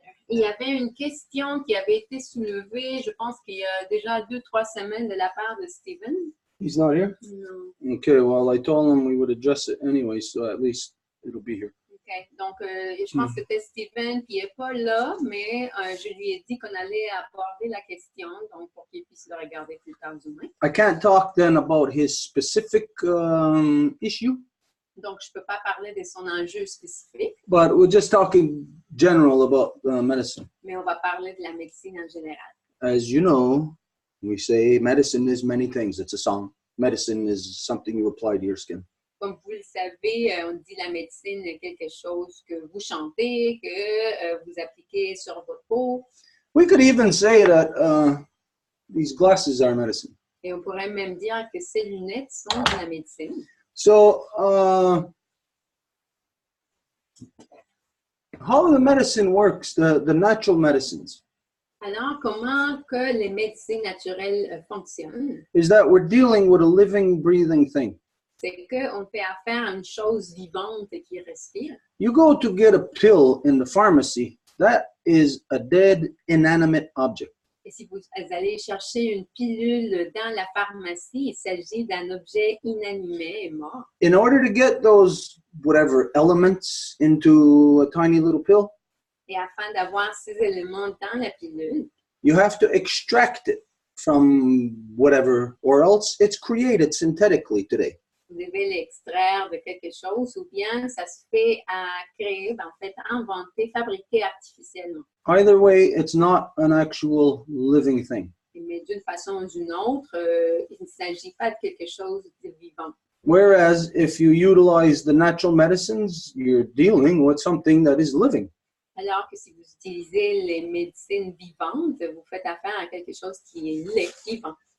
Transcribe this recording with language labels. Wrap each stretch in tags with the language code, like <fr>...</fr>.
<fr>il y avait une question qui avait été soulevée, je pense qu'il y a déjà 2-3 semaines de la part de Stephen.</fr> <en>He's not here?</en> <fr>Non.</fr> <en>Okay, well, I told him we would address it anyway, so at least it'll be here. Okay.</en> <fr>Donc, je pense que c'était Stephen qui n'est pas là, mais je lui ai dit qu'on allait aborder la question, donc pour qu'il puisse le regarder plus tard demain.</fr> <en>I can't talk then about his specific issue,</en> <fr>Donc, je ne peux pas parler de son enjeu spécifique,</fr> <en>but we're just talking general about medicine.</en> <fr>mais on va parler de la médecine en général.</fr> <en>As you know, we say medicine is many things. It's a song. Medicine is something you apply to your skin.</en> <fr>Comme vous le savez, on dit la médecine est quelque chose que vous chantez, que vous appliquez sur votre peau.</fr> <en>We could even say that these glasses are medicine.</en> <fr>Et on pourrait même dire que ces lunettes sont de la médecine.</fr> <en>So, how the medicine works, the natural medicines,</en> <fr>Alors, comment que les médecines naturelles fonctionnent?</fr> <en>is that we're dealing with a living, breathing thing.</en> <fr>C'est qu'on fait affaire à une chose vivante qui respire.</fr> <en>You go to get a pill in the pharmacy, that is a dead, inanimate object.</en> <fr>Et si vous allez chercher une pilule dans la pharmacie, il s'agit d'un objet inanimé et mort.</fr> <en>In order to get those, whatever, elements into a tiny little pill,</en> <fr>Et afin d'avoir ces éléments dans la pilule,</fr> <en>you have to extract it from whatever, or else it's created synthetically today.</en> <fr>vous devez l'extraire de quelque chose ou bien ça se fait à créer, en fait, inventer, fabriquer artificiellement.</fr> <en>Either way, it's not an actual living thing.</en> <fr>Mais d'une façon ou d'une autre, il ne s'agit pas de quelque chose de vivant.</fr> <en>Whereas if you utilize the natural medicines, you're dealing with something that is living.</en> <fr>Alors que si vous utilisez les médecines vivantes, vous faites affaire à quelque chose qui est vivant.</fr>